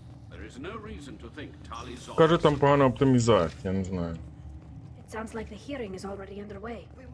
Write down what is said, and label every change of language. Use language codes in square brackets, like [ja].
[en] There is no reason to think Tali Zora... [uk] Каже, там погана оптимізація, я не знаю. [en] It sounds like the hearing is already underway.